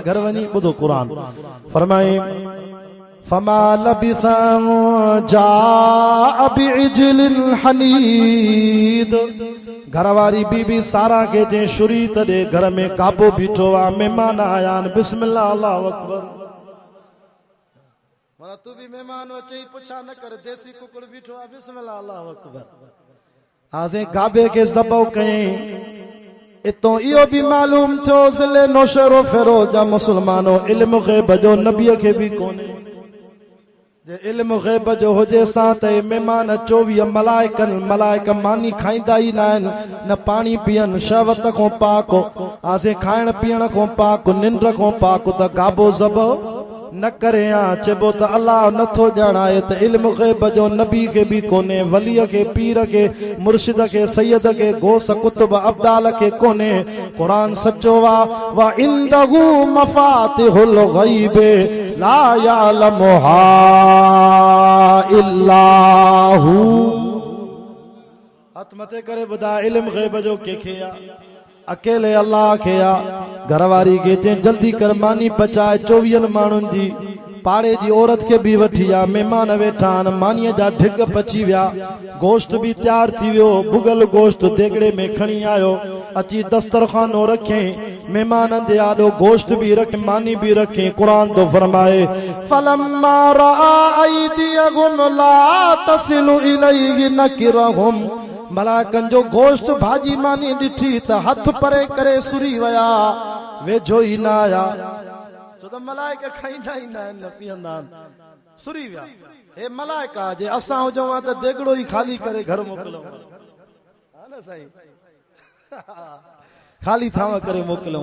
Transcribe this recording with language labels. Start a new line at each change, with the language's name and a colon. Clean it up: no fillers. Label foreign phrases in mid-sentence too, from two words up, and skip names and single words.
Sindhi: घर वञी ॿुधो क़ुरान फरमाए
Arabic: فما لبث جاء بعجل حنيذ.
Sindhi: घरवारी बीबी सारा के जे शुरी तॾे घर में काबो बीठो आहे, महिमान आया आहिनि,
Arabic: بسم الله الله أكبر.
Sindhi: माना तू भी मेहमान अचई पुछा न कर, देसी कुकड़ बीठो आहे,
Arabic: بسم الله الله أكبر.
Sindhi: आसे काबे के ज़बह कयईं। इतो इहो भी मालूम थियो ज़िले नौशहरो फेरोज जा मुसलमानो इल्म ग़ैब जो नबीअ खे भी कोन्हे। जे इल्म ग़ैब जो हुजे सां त मेहमान 24 मलाइक मानी खाईंदा ई न आहिनि, न पानी पीअनि, शहवत खां पाक, आसे खाइण पीअण खां पाक, निंड खां पाक, त गाबो ज़बह न करे आ। चइबो त अल्लाह नथो ॼाणाए त इल्म ग़ैब जो नबी खे बि कोन्हे, वलीअ खे, पीर खे, मुर्शिद खे, सैयद खे, गौस कुतुब अब्दाल खे कोन्हे। क़ुरान सचो आहे,
Arabic: وعنده مفاتح الغيب لا يعلمها إلا هو.
Sindhi: हथ मथे करे ॿुधा इल्म ग़ैब जो कंहिंखे आहे? अकेले अल्लाह खे आहे। घरवारी खे चई जल्दी कर मानी पचाए, 24 माण्हुनि जी पाड़े जी औरत खे बि वठी आ। महिमान वेठा आहिनि, मानीअ जा ढिग पची विया, गोश्त बि तैयार थी वियो, भुगल गोश्त देगड़े में खणी आयो, अची दस्तरखानो रखे, मेहमाननि जे आॾो गोश्त भी रख, मानी भी रखे। कुरान तो फरमाए
Arabic: فلما رأى أيديهم لا تصل إليه نكرهم.
Sindhi: मलाइकनि जो गोश्त भाजी मानी ॾिठी त हथ परे करे सुरी विया, वेझो ई न आया। छो त मलाइक खाईंदा ई न आहिनि, न पीअंदा आहिनि, सुरी विया। हे मलाइका जे असां हुजऊं त देगड़ो ई खाली करे घर मोकिलऊं, हा न साईं, खाली थाव करे मोकिलऊं।